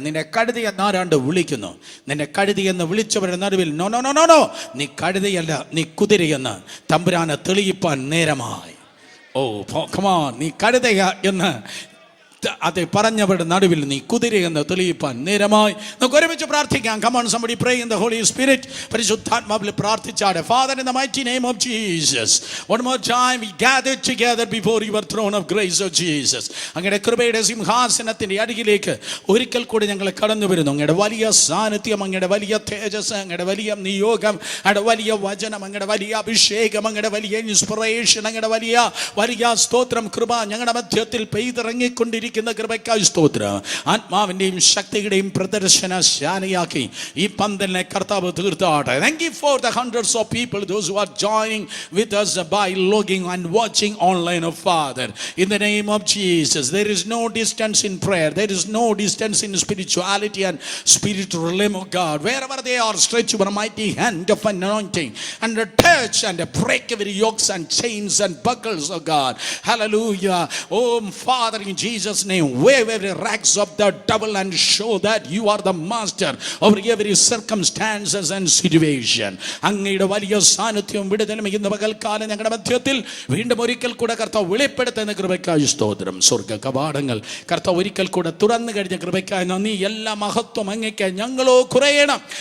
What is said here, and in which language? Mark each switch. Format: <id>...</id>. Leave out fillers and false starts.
<ml>നിന്നെ കഴുതയെന്നാരാണ്ട് വിളിക്കുന്നു. നിന്നെ കഴുതയെന്ന് വിളിച്ചവരുടെ നടുവിൽ no no no no no, നീ കഴുതയല്ല, നീ കുതിരയെന്ന് തമ്പുരാനെ തെളിയിപ്പാൻ നേരമായി. ഓ കമാ, നീ കഴുതയ എന്ന് അത് പറഞ്ഞവരുടെ നടുവിൽ നീ കുതിരയെന്ന് തെളിയിപ്പാൻ നേരമായി. നമുക്ക് ഒരുമിച്ച് പ്രാർത്ഥിക്കാം.</ml> <en>Come on, somebody pray in the Holy Spirit.</en> <ml>പരിശുദ്ധാത്മാവിൽ പ്രാർത്ഥിച്ചാടെ.</ml> <en>Father, in the mighty name of Jesus, one more time we gather together before your throne of grace, of Jesus.</en> <ml>അങ്ങയുടെ കൃപയുടെ സിംഹാസനത്തിന്റെ അരികിലേക്ക് ഒരിക്കൽ കൂടി ഞങ്ങൾ കടന്നു വരുന്നു. അങ്ങയുടെ വലിയ സാന്നിധ്യം, അങ്ങയുടെ വലിയ തേജസ്, അങ്ങയുടെ വലിയ നിയോഗം, അങ്ങയുടെ വലിയ വചനം, അങ്ങയുടെ വലിയ അഭിഷേകം, അങ്ങയുടെ വലിയ ഇൻസ്പിറേഷൻ, അങ്ങയുടെ വലിയ സ്തോത്രം കൃപ ഞങ്ങളുടെ മധ്യത്തിൽ പെയ്തിറങ്ങിക്കൊണ്ടിരിക്കുന്നു. കൃപയ്ക്കായി സ്തോത്രം. ആത്മാവിന്റെയും ശക്തിയുടെയും പ്രദർശനശാലയാക്കി ഈ പന്തലിനെ കർത്താവ് തീർത്താട്ടെ.</ml> <en>Thank you for the hundreds of people, those who are joining with us by logging and watching online, oh Father, in the name of Jesus. There is no distance in prayer. There is no distance in spirituality and spiritual realm, oh God. Wherever they are, stretch your mighty hand of anointing and touch and break every yokes and chains and buckles, oh God. Hallelujah. Oh Father, in Jesus' name, wave every rags of the devil and show that you are the master over every circumstances and situation.</en> <ml>അങ്ങയുടെ വലിയ സാന്നിധ്യവും വിടുതലും ഇന്ന് പകൽക്കാലം ഞങ്ങളുടെ മധ്യത്തിൽ വീണ്ടും ഒരിക്കൽ കൂടെ കർത്താവ് വെളിപ്പെടുത്തുന്ന കൃപയ്ക്കായി സ്തോത്രം. സ്വർഗ്ഗ കവാടങ്ങൾ കർത്താവ് ഒരിക്കൽ കൂടെ തുറന്നു കഴിഞ്ഞ കൃപയ്ക്കായി നന്ദി. എല്ലാ മഹത്വം അങ്ങയ്ക്ക്. ഞങ്ങളോ കുറയണം.</ml>